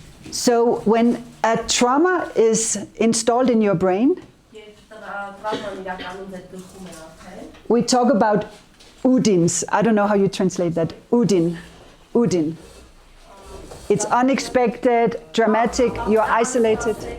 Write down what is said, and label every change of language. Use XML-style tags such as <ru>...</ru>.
<en>So when a trauma is installed in your brain,</en> <hy>տրավման իրականում ձեր գլխում է արդեն։</hy> <en>We talk about udins. I don't know how you translate that. Udin. Udin. It's unexpected, dramatic, you're isolated.</en>